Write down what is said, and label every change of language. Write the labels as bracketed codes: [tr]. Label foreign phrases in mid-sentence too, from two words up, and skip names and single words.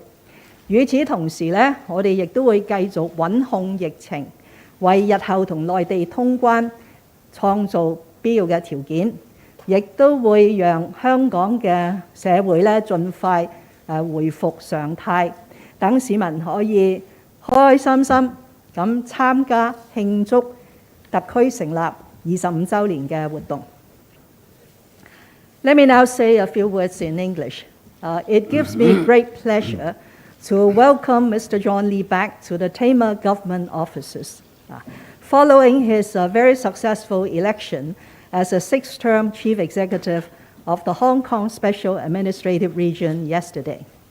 [yue] 與此同時呢，我哋亦都會繼續穩控疫情，為日後同內地通關創造必要嘅條件，亦都會讓香港嘅社會呢盡快回復常態，等市民可以開開心心咁參加慶祝特區成立25週年嘅活動。 [en] Let me now say a few words in English. It gives me great pleasure to welcome Mr. John Lee back to the Tema government offices, following his very successful election as a 6th-term chief executive of the Hong Kong Special Administrative Region yesterday.